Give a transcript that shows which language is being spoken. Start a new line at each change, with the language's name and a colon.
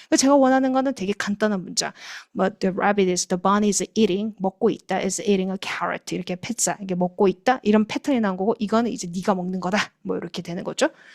Korean: 제가 원하는 거는 되게 간단한 문자.
English: But the bunny is eating,
Korean: 먹고 있다,
English: is eating a carrot.
Korean: 이렇게 피자, 이게 먹고 있다. 이런 패턴이 나온 거고, 이거는 이제 네가 먹는 거다. 뭐 이렇게 되는 거죠.